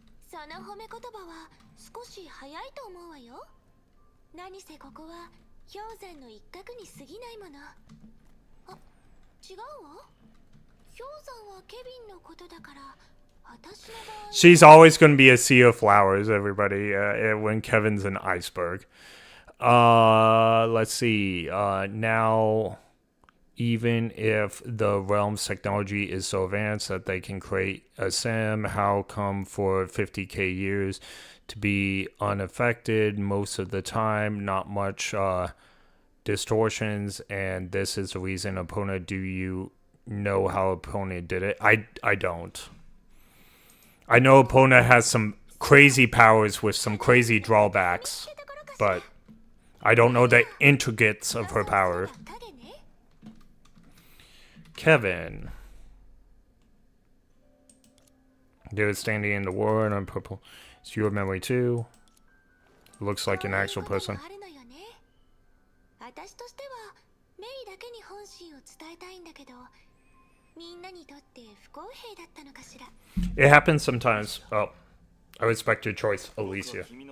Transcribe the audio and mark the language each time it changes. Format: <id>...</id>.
<ja>その褒め言葉は少し早いと思うわよ。何せここは氷山の一角に過ぎないもの。あ、違うわ。氷山はケビンのことだから、私の場合。</ja> <en>She's always going to be a sea of flowers, everybody, when Kevin's an iceberg. Let's see. Now, even if the realm's technology is so advanced that they can create a sim, how come for 50k years to be unaffected most of the time, not much distortions, and this is the reason opponent. Do you know how opponent did it? I don't. I know opponent has some crazy powers with some crazy drawbacks, but I don't know the intricates of her power. Kevin. They're standing in the war and I'm purple. It's your memory too. Looks like an actual person.</en> <ja>私としてはメイだけに本心を伝えたいんだけど、みんなにとって不公平だったのかしら。</ja> <en>It happens sometimes. Oh, I respect your choice, Elysian.</en>